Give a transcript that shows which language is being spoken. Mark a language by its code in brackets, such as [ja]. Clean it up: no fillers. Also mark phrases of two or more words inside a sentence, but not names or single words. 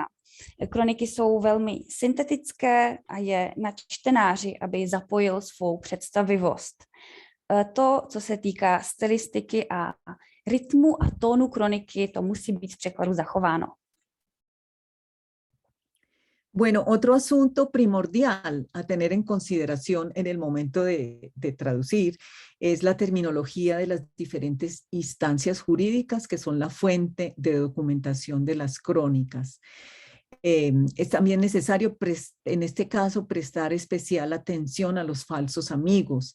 [cs] Kroniky jsou velmi syntetické a je na čtenáři, aby zapojil svou představivost. To, co se týká stylistiky a rytmu a tónu kroniky, to musí být v překladu zachováno. [es] Bueno, otro asunto primordial a tener en consideración en el momento de traducir es la terminología de las diferentes instancias jurídicas que son la fuente de documentación de las crónicas. Es también necesario, en este caso, prestar especial atención a los falsos amigos.